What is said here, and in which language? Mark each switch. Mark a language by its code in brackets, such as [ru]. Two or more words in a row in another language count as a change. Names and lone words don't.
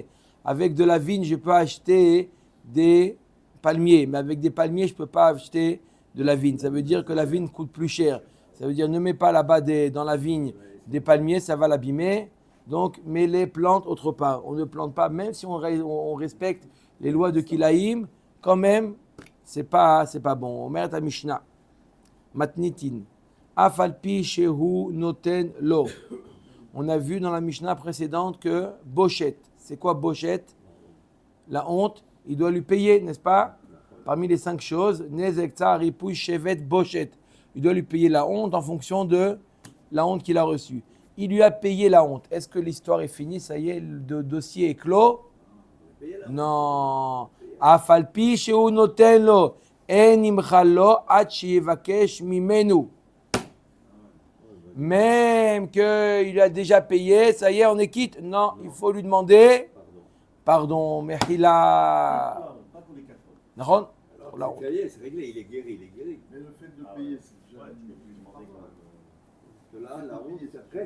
[fr] Avec de la vigne, je peux acheter des palmiers, mais avec des palmiers, je ne peux pas acheter de la vigne. Ça veut dire que la vigne coûte plus cher. Ça veut dire ne mets pas là-bas dans la vigne des palmiers, ça va l'abîmer. Donc, mets les plantes autre part. On ne plante pas, même si on respecte les lois de Kilaïm, quand même, c'est pas bon. [he] אומר תא משנה. מתניתין. אף על פי שהוא נותן לו. [fr] On a vu dans la Mishnah précédente que Bochet. C'est quoi Bochet? La honte. Il doit lui payer, n'est-ce pas? Parmi les 5 choses, [he] נזק צער ריפוי שבת בושת. [fr] Il doit lui payer la honte en fonction de la honte qu'il a reçue. Il lui a payé la honte. Est-ce que l'histoire est finie? Ça y est, le dossier est clos? Non. [he] אף על פי שהוא נותן לו. אין נמחל לו עד שיבקש ממנו. [fr] Même qu'il a déjà payé, ça y est, on est quitte. Non, il faut lui demander pardon. Mais il a. Pas pour les 4 fois. Non, C'est réglé, il est guéri. Mais le fait de payer, c'est déjà. Là, la honte, ça reste.